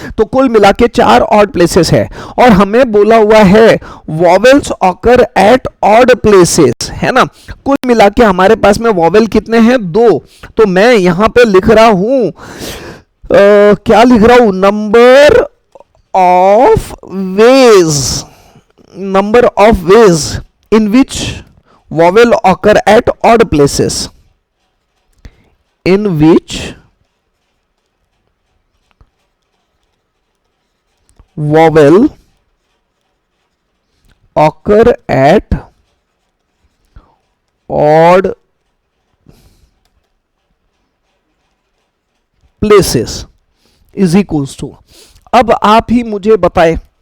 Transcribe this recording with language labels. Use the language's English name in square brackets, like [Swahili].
[Hindi] तो कुल मिला के 4 ऑड प्लेसेस है, और हमें बोला हुआ है [English] vowels occur at odd places, [Hindi] है ना। कुल मिला के हमारे पास में वॉवेल कितने हैं, 2। तो मैं यहां पे लिख रहा हूं, क्या लिख रहा हूं, [English] Number of ways number of ways in which vowel occur at odd places. In which vowel occur at odd places is equals to, [Hindi] अब आप ही मुझे बताएं